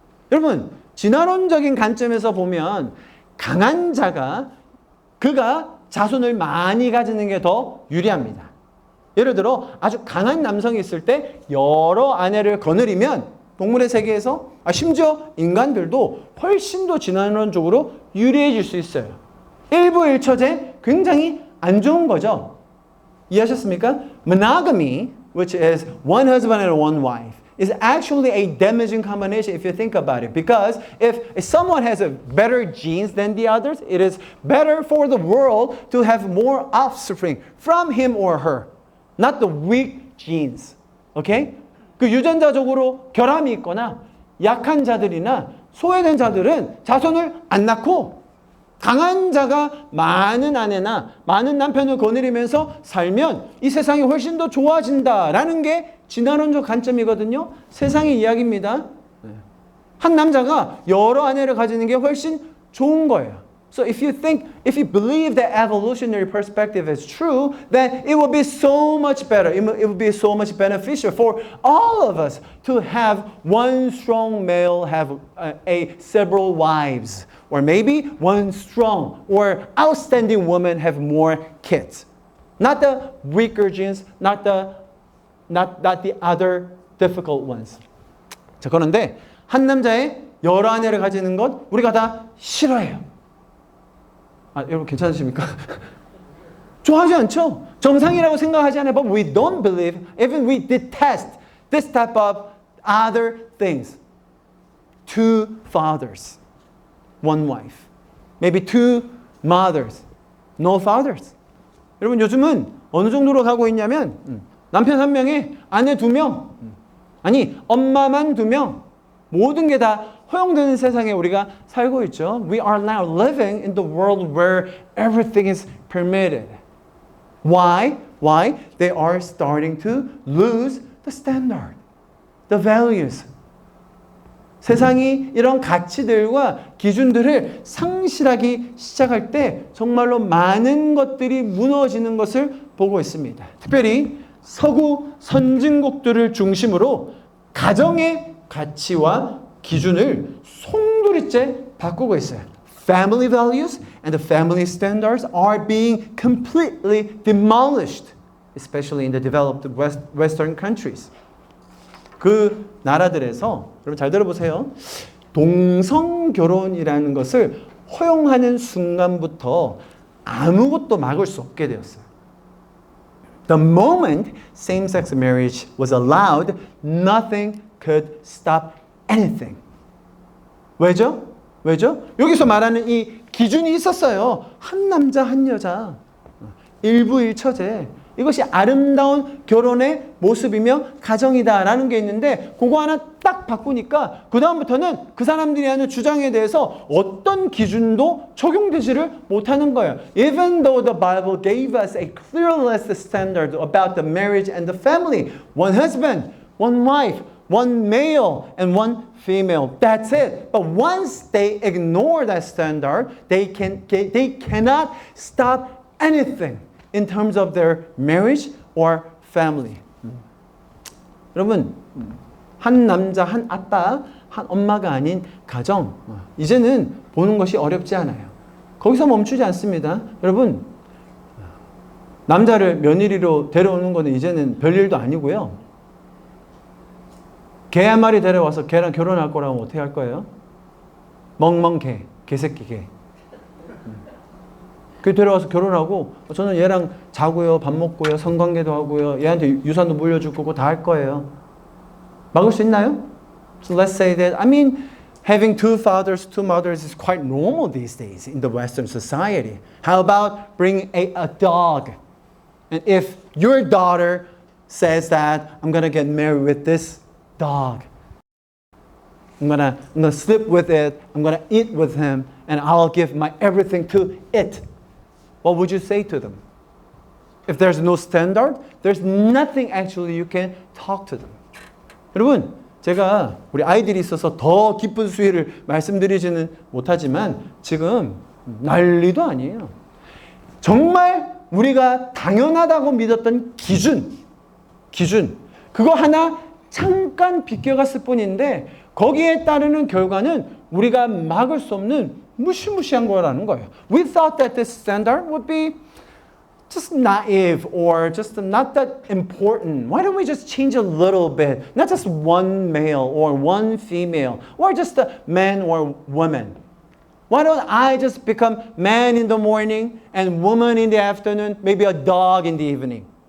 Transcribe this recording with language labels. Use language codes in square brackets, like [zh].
[ko] 여러분, 진화론적인 관점에서 보면 강한 자가 그가 자손을 많이 가지는 게 더 유리합니다. 예를 들어 아주 강한 남성이 있을 때 여러 아내를 거느리면 동물의 세계에서 심지어 인간들도 훨씬 더 진화론적으로 유리해질 수 있어요. 일부일처제 굉장히 안 좋은 거죠. 이해하셨습니까? [en] Monogamy, which is one husband and one wife, is actually a damaging combination if you think about it. Because if someone has a better genes than the others, it is better for the world to have more offspring from him or her, not the weak genes. Okay? [ko] 그 유전자적으로 결함이 있거나 약한 자들이나 소외된 자들은 자손을 안 낳고 강한 자가 많은 아내나 많은 남편을 거느리면서 살면 이 세상이 훨씬 더 좋아진다라는 게 진화론적 관점이거든요. 세상의 이야기입니다. 한 남자가 여러 아내를 가지는 게 훨씬 좋은 거예요. [en] So if you believe that evolutionary perspective is true, then it will be so much better. It will be so much beneficial for all of us to have one strong male have several wives, or maybe one strong or outstanding woman have more kids. Not the weaker genes, not the other difficult ones. [ko] 자, 그런데 한 남자의 여러 아내를 가지는 것 우리가 다 싫어해요. 여러분 괜찮으십니까? 좋아하지 않죠? 정상이라고 생각하지 않아요. [en] But we don't believe, even we detest this type of other things. Two fathers, one wife. Maybe two mothers, no fathers. [ko] 여러분 요즘은 어느 정도로 가고 있냐면 남편 한 명에 아내 2명, 아니 엄마만 2명, 모든 게 다 허용되는 세상에 우리가 살고 있죠. [en] We are now living in the world where everything is permitted. Why? Why? They are starting to lose the standard, the values. [ko] 세상이 이런 가치들과 기준들을 상실하기 시작할 때 정말로 많은 것들이 무너지는 것을 보고 있습니다. 특별히 서구 선진국들을 중심으로 가정의 가치와 기준을 송두리째 바꾸고 있어요. [en] Family values and the family standards are being completely demolished, especially in the developed Western countries. [ko] 그 나라들에서 여러분 잘 들어보세요. 동성 결혼이라는 것을 허용하는 순간부터 아무것도 막을 수 없게 되었어요. [en] The moment same-sex marriage was allowed, nothing could stop anything. [ko] 왜죠? 왜죠? 여기서 말하는 이 기준이 있었어요. 한 남자, 한 여자. 일부일처제. 이것이 아름다운 결혼의 모습이며 가정이다라는 게 있는데 그거 하나 딱 바꾸니까 그 다음부터는 그 사람들이 하는 주장에 대해서 어떤 기준도 적용되지를 못하는 거예요. [en] Even though the Bible gave us a clear list standard about the marriage and the family. One husband, one wife, one male, and one female. That's it. But once they ignore that standard, they cannot stop anything in terms of their marriage or family. [ko] 여러분, 한 남자, 한 아빠, 한 엄마가 아닌 가정, 이제는 보는 것이 어렵지 않아요. 거기서 멈추지 않습니다. 여러분, 남자를 며느리로 데려오는 것은 이제는 별일도 아니고요. 개 한 마리 데려와서 개랑 결혼할 거라고 어떻게 할 거예요? 멍멍개, 개새끼 개. 그 데려와서 결혼하고 저는 얘랑 자고요, 밥 먹고요, 성관계도 하고요, 얘한테 유산도 물려줄 거고 다 할 거예요. 막을 수 있나요? [en] So let's say that, I mean, having two fathers, two mothers is quite normal these days in the Western society. How about bringing a dog? And if your daughter says that, I'm going to get married with this dog. I'm gonna sleep with it, I'm gonna eat with him, and I'll give my everything to it. What would you say to them? If there's no standard, there's nothing actually you can talk to them. [ko] 여러분, 제가 우리 아이들이 있어서 더 깊은 수위를 말씀드리지는 못하지만 지금 난리도 아니에요. 정말 우리가 당연하다고 믿었던 기준, 그거 하나 잠깐 비껴갔을 뿐인데 거기에 따르는 결과는 우리가 막을 수 없는 무시무시한 거라는 거예요. [en] We thought that this standard would be just naive or just not that important. Why don't we just change a little bit? Not just one male or one female or just a man or woman. Why don't I just become man in the morning and woman in the afternoon, maybe a dog in the evening?